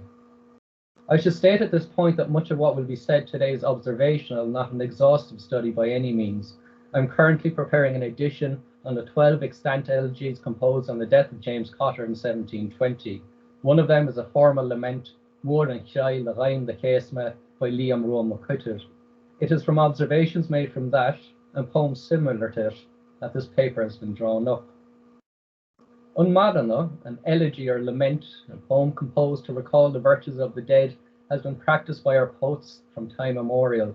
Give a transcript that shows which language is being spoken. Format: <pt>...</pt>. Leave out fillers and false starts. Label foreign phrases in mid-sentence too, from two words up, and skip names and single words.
<en>I should state at this point that much of what will be said today is observational, not an exhaustive study by any means. I'm currently preparing an edition on the 12 extant elegies composed on the death of James Cotter in 1720. One of them is a formal lament, Mór an Scoil le Raim de Chéasma, by Liam Ó Murchú. It is from observations made from that and poems similar to it that this paper has been drawn up. Unmadana, an elegy or lament, a poem composed to recall the virtues of the dead, has been practiced by our poets from time immemorial.</en>